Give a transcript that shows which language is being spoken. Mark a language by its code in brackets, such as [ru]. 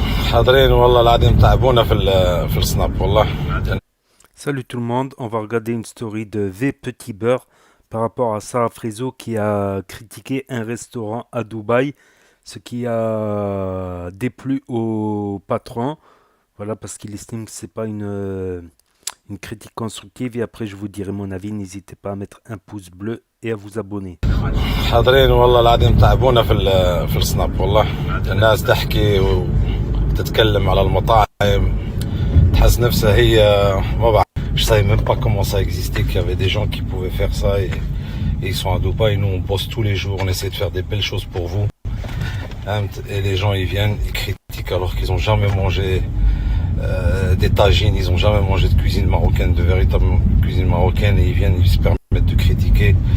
[ar] حاضرين والله العظيم تعبونا في السناب والله. [fr] Salut tout le monde, on va regarder une story de V Petit Beurre par rapport à Sarah Friso qui a critiqué un restaurant à Dubaï, ce qui a déplu au patron, voilà, parce qu'il estime que c'est pas une critique constructive. Et après je vous dirai mon avis, n'hésitez pas à mettre un pouce bleu et à vous abonner. [ar] حاضرين والله العظيم تعبونا في السناب والله. الناس تحكي وتتكلم على المطاعم تحس نفسها هي ما بعرف. [fr] Je savais même pas comment ça existait, qu'il y avait des gens qui pouvaient faire ça et ils sont à Dubaï. Nous on bosse tous les jours, on essaie de faire des belles choses pour vous. Et les gens ils viennent, ils critiquent alors qu'ils ont jamais mangé des tagines, ils ont jamais mangé de cuisine marocaine, de véritable cuisine marocaine, et ils viennent, ils se permettent de critiquer.